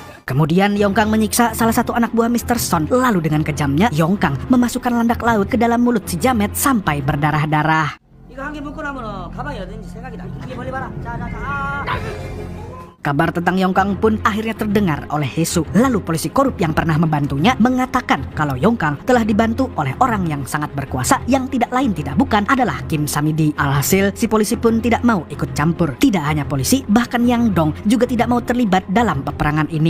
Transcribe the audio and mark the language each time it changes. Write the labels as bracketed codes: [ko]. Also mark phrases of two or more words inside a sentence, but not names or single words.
[id] Kemudian Yongkang menyiksa salah satu anak buah Mr. Son. Lalu dengan kejamnya Yongkang memasukkan landak laut ke dalam mulut si jamet sampai berdarah-darah. [ko] 이거 한 개 묶고 나면은 가방이 어딘지 생각이 나. 이게 멀리 봐라. 자. [id] Kabar tentang Yongkang pun akhirnya terdengar oleh Hesu. Lalu polisi korup yang pernah membantunya mengatakan kalau Yongkang telah dibantu oleh orang yang sangat berkuasa yang tidak lain tidak bukan adalah Kim Samidi. Alhasil si polisi pun tidak mau ikut campur. Tidak hanya polisi, bahkan Yang Dong juga tidak mau terlibat dalam peperangan ini.